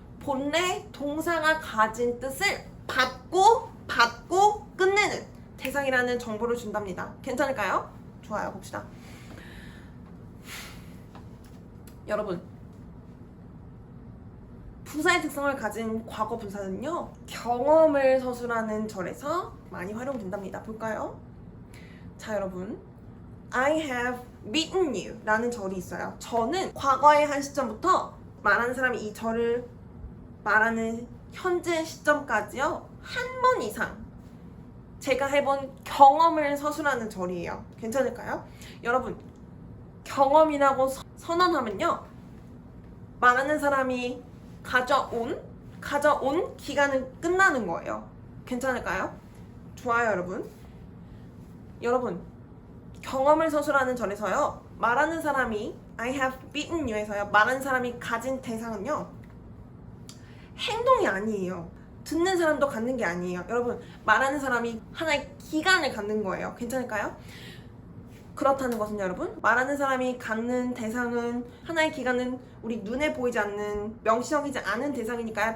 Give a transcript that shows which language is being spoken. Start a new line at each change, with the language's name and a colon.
Korean: 본래 동사가 가진 뜻을 받고 끝내는 대상이라는 정보를 준답니다. 괜찮을까요? 좋아요. 봅시다. 여러분, 부사의 특성을 가진 과거 분사는요. 경험을 서술하는 절에서 많이 활용된답니다. 볼까요? 자, 여러분.
English: I have beaten you
Korean: 라는 절이 있어요. 저는 과거의 한 시점부터 말하는 사람이 이 절을 말하는 현재 시점까지요. 한 번 이상 제가 해본 경험을 서술하는 절이에요. 괜찮을까요? 여러분, 경험이라고 선언하면요. 말하는 사람이 가져온 기간은 끝나는 거예요. 괜찮을까요? 좋아요, 여러분. 여러분, 경험을 서술하는 절에서요. 말하는 사람이
English: I have beaten you
Korean: 에서요. 말하는 사람이 가진 대상은요. 행동이 아니에요. 듣는 사람도 갖는 게 아니에요. 여러분, 말하는 사람이 하나의 기간을 갖는 거예요. 괜찮을까요? 그렇다는 것은 여러분, 말하는 사람이 갖는 대상은 하나의 기간은 우리 눈에 보이지 않는 명시적이지 않은 대상이니까요.